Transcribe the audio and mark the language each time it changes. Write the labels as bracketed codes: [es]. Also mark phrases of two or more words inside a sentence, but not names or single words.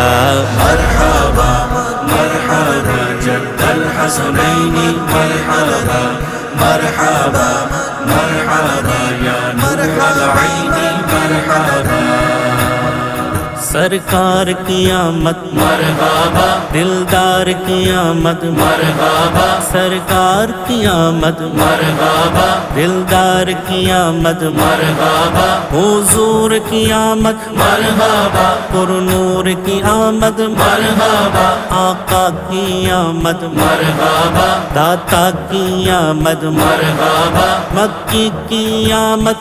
[ar] مرحبا مرحبا جد الحسنین مرحبا مرحبا مرحبا یا نور العین مرحبا۔ [ur] سرکار کی آمد مرحبا دلدار کی آمد مرحبا سرکار کی آمد مرحبا دلدار کی آمد مرحبا حضور کی آمد مرحبا پر نور کی آمد مرحبا آقا کی آمد مرحبا داتا کی آمد مرحبا مکی کی آمد